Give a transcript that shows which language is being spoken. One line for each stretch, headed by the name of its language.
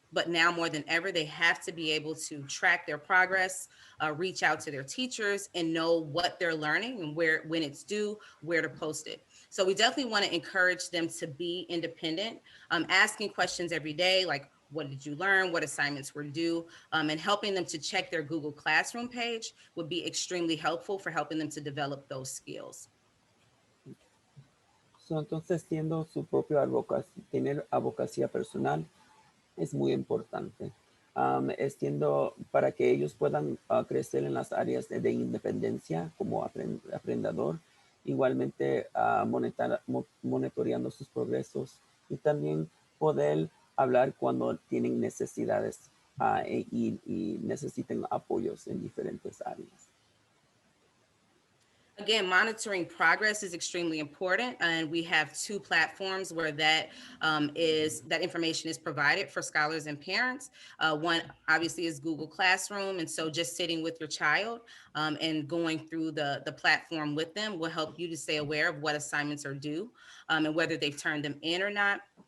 English: But now more than ever, they have to be able to track their progress, reach out to their teachers, and know what they're learning and when it's due, where to post it. So we definitely want to encourage them to be independent, asking questions every day, like, what did you learn? What assignments were due? And helping them to check their Google Classroom page would be extremely helpful for helping them to develop those skills.
Spanish: Entonces, siendo su propia advocacia, tener abogacía personal es muy importante. Es siendo para que ellos puedan crecer en las áreas de independencia como aprendedor, igualmente monitoreando sus progresos y también poder hablar cuando tienen necesidades y necesiten apoyos en diferentes áreas.
English: Again, monitoring progress is extremely important, and we have two platforms where that information is provided for scholars and parents. One obviously is Google Classroom, and so just sitting with your child and going through the platform with them will help you to stay aware of what assignments are due and whether they've turned them in or not.